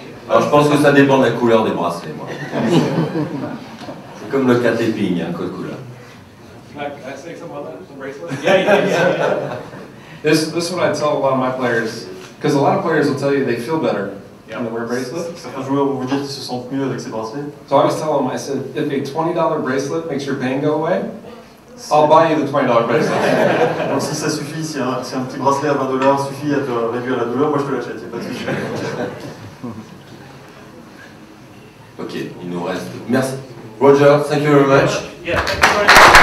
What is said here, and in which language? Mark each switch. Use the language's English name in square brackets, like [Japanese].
[French] Alors, je pense que ça dépend de la couleur des bracelets, moi. C'est comme le cat-taping, hein, code couleur. [English] Can I say something about that? The bracelet? Yeah. This is what I tell a lot of my players, because a lot of players will tell you they feel better when they wear bracelets. [French] Certains joueurs vont vous dire qu'ils se sentent mieux avec ces bracelets. [English] So I always tell them, I said, if a $20 bracelet makes your pain go away, I'll buy you the $20 bracelet. [French] Donc si ça suffit, si un petit bracelet à $20 suffit à te réduire la douleur, moi je te l'achète, il n'y a pas de souci. Ok, il nous reste... Merci. [English] Roger, thank you very much. Yeah, thank you very much.